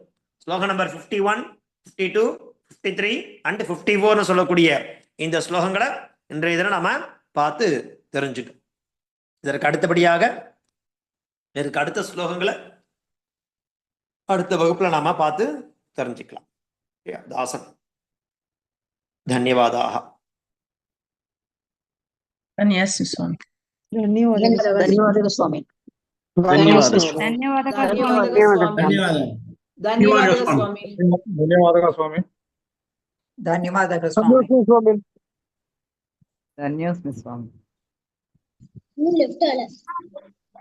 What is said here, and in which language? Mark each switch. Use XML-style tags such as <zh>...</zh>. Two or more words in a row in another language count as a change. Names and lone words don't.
<ta>ஸ்லோகம் நம்பர் 51, 52, 53 அண்ட் 54 சொல்லக்கூடிய இந்த ஸ்லோகங்களை இன்றைய தினம் நாம பார்த்து தெரிஞ்சுட்டோம். இதற்கு அடுத்தபடியாக இதற்கு அடுத்த ஸ்லோகங்களை அடுத்த வகுப்புல நாம பார்த்து தெரிஞ்சுக்கலாம்.</ta> <kn>ದಾಸನ್ ಧನ್ಯವಾದಗ. ಧನ್ಯವಾದ ಸ್ವಾಮಿ. ಧನ್ಯವಾದಗಳು ಸ್ವಾಮಿ. ಧನ್ಯವಾದ ಸ್ವಾಮಿ. ಧನ್ಯವಾದಗಳು ಸ್ವಾಮಿ.</kn>